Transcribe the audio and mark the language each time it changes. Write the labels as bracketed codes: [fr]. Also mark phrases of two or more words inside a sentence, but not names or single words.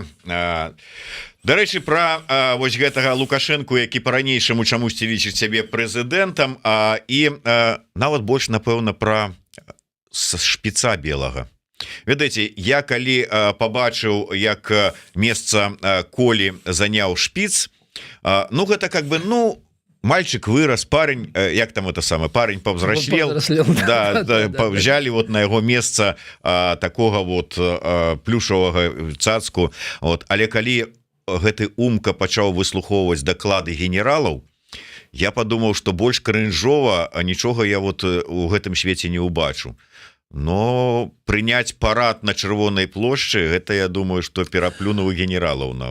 [be] Дарэчы, пра вось гэтага Лукашэнку, які па-ранейшаму чамусьці лічыць сябе прэзідэнтам, і нават больш, напэўна, пра шпіца белага. Ведаеце, я калі пабачыў, як месца Колі заняў шпіц, ну гэта [ru] как бы, ну, мальчик вырос, парень, [be] як там [ru] это самое, парень повзрослел, да, взяли вот на его место такого вот плюшевого цацку, вот. [be] Але калі гэты умка пачаў выслухоўваць даклады генералаў, я подумаў, что больш крынжова, а нічога я вот у гэтым свеце не убачу. Но прыняць парад на Чырвонай плошчы, гэта, [ru] я думаю, что [be] пераплюнуў генералаў нават.